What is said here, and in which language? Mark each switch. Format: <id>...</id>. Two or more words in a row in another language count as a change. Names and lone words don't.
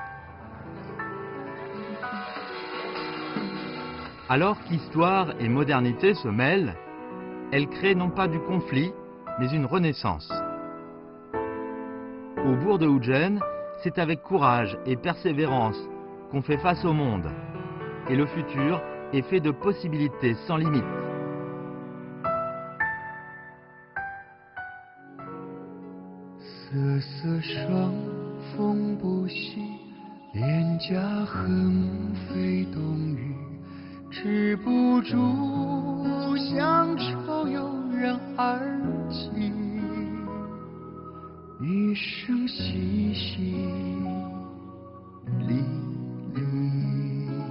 <fr>Alors qu'histoire et modernité se mêlent, elles créent non pas du conflit, mais une renaissance. Au bourg de Wuzhen, c'est avec courage et persévérance qu'on fait face au monde. Et le futur est fait de possibilités sans limite.</fr> <zh>瑟瑟霜，风不息，脸颊横飞冬雨，止不住乡愁油然而起，一声淅淅沥沥。</zh>